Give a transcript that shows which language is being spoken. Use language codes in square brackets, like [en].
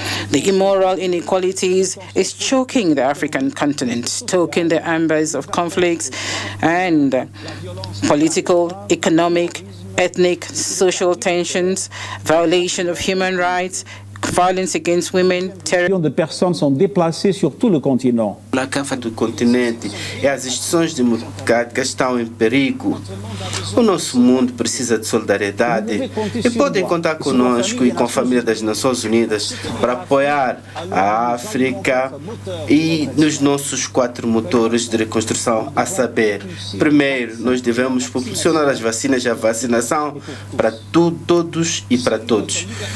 [en] The immoral inequalities is choking the African continent, stoking the embers of conflicts and political, economic, ethnic, social tensions, violation of human rights, violence against women, terrorism. [fr] De personnes sont déplacées sur tout le continent. [pt] A cafa do continente e as instituições democráticas estão em perigo. O nosso mundo precisa de solidariedade e podem contar conosco e com a família das Nações Unidas para apoiar a África e nos nossos 4 motores de reconstrução, a saber, primeiro, nós devemos proporcionar as vacinas e a vacinação para todos e para todos.